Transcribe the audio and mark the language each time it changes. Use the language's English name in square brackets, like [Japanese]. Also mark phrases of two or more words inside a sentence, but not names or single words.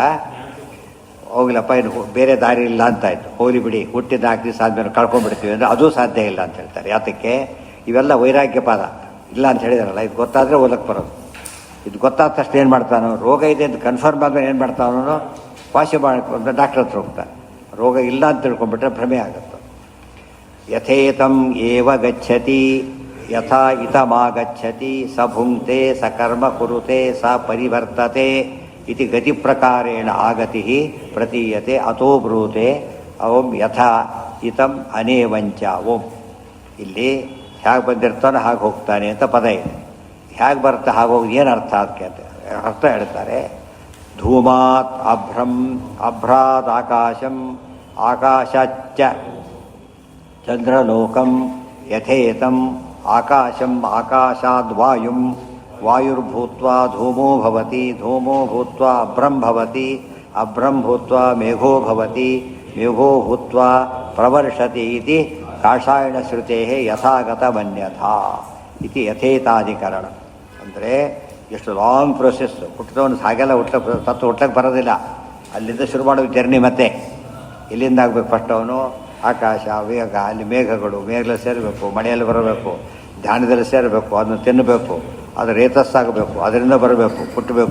[Kannada] ಹೋಗ್ಲಪ್ಪ, ಇನ್ನು ಬೇರೆ ದಾರಿ ಇಲ್ಲ ಅಂತಾಯ್ತು, ಹೋಗ್ಲಿ ಬಿಡಿ, ಹುಟ್ಟಿದ 4 ದಿವಸ ಆದಮೇಲೆ ಕಳ್ಕೊಂಡ್ಬಿಡ್ತೀವಿ ಅಂದರೆ ಅದು ಸಾಧ್ಯ ಇಲ್ಲ ಅಂತ ಹೇಳ್ತಾರೆ. ಯಾತಕ್ಕೆ? ಇವೆಲ್ಲ ವೈರಾಗ್ಯ ಪಾದ. ಇಲ್ಲ ಅಂತ ಹೇಳಿದಾರಲ್ಲ, ಇದು ಗೊತ್ತಾದರೆ ಓದಕ್ಕೆ ಬರೋದು. ಇದು ಗೊತ್ತಾದ ತಕ್ಷಣ ಏನು ಮಾಡ್ತಾನೋ? ರೋಗ ಇದೆ ಅಂತ ಕನ್ಫರ್ಮ್ ಆದ್ಮೇಲೆ ಏನು ಮಾಡ್ತಾನೋ? ವಾಸಿ ಮಾಡ್ಕೊಂಡು ಡಾಕ್ಟರ್ ಹತ್ರ ಹೋಗ್ತಾನೆ. ರೋಗ ಇಲ್ಲ ಅಂತ ತಿಳ್ಕೊಂಡ್ಬಿಟ್ರೆ ಭ್ರಮೆ ಆಗುತ್ತೆ. [Sanskrit] ಯಥೇತಂ ಏವ ಗಚ್ಚತಿ ಯಥಾ ಇತಮಾಗಚ್ಚತಿ ಸ ಭುಂಕ್ತೆ ಸ ಕರ್ಮ ಕುರುತೆ ಸ ಪರಿವರ್ತತೆ ಇತಿ ಗತಿ ಪ್ರಕಾರೇಣ ಆಗತಿ ಪ್ರತೀಯತೆ ಅತೋ ಬ್ರೂತೆ ಓಂ ಯಥಾ ಇತಂ ಅನೇವಂಚ. [Kannada] ಓಂ ಇಲ್ಲಿ ಹೇಗೆ ಬಂದಿರ್ತಾನೋ ಹಾಗೆ ಹೋಗ್ತಾನೆ ಅಂತ ಪದ ಇದೆ. ಹೇಗೆ ಬರ್ತಾ ಹಾಗೋಗಿ ಏನು ಅರ್ಥ? ಅದಕ್ಕೆ ಅಂತ ಅರ್ಥ ಹೇಳ್ತಾರೆ. [Sanskrit] ಧೂಮಾತ್ ಅಭ್ರಂ ಅಭ್ರಾತ್ ಆಕಾಶಂ ಆಕಾಶಾಚ್ಚ ಚಂದ್ರಲೋಕಂ ಯಥೇತಂ ಆಕಾಶಂ ಆಕಾಶಾದ್ ವಾಯುಂ ವಾಯುರ್ಭೂತ್ವಾ ಧೂಮೋ ಭವತಿ ಧೂಮೋ ಭೂತ್ವಾ ಅಭ್ರಂ ಭವತಿ ಅಭ್ರಂ ಭೂತ್ವಾ ಮೇಘೋ ಭವತಿ ಮೇಘೋ ಭೂತ್ವಾ ಪ್ರವರ್ಷತಿ ಇತಿ ಕಾಷಾಯಣ ಶ್ರುತೇ ಯಥಾಗತಮನ್ಯಥಾ ಇತಿ ಯಥೇತಾಧಿಕರಣ. [Kannada] ಅಂದರೆ ಎಷ್ಟು [English] long process. [Kannada] ಹುಟ್ಟಿದವನು ಹಾಗೆಲ್ಲ ಹುಟ್ಲಕ್ಕೆ ಬರೋದಿಲ್ಲ. ಅಲ್ಲಿಂದ ಶುರು ಮಾಡೋ ಜರ್ನಿ. ಮತ್ತೆ ಎಲ್ಲಿಂದ ಆಗಬೇಕು? ಫಸ್ಟ್ ಅವನು ಆಕಾಶ, ವೇಗ, ಅಲ್ಲಿ ಮೇಘಗಳು, ಮೇಘದಲ್ಲಿ ಸೇರಬೇಕು, ಮಳೆಯಲ್ಲಿ ಬರಬೇಕು, ಧ್ಯಾನದಲ್ಲಿ ಸೇರಬೇಕು, ಅದನ್ನು ತಿನ್ನಬೇಕು, ಅದು ರೇತಸ್ಸಾಗಬೇಕು, ಅದರಿಂದ ಬರಬೇಕು, ಹುಟ್ಟಬೇಕು.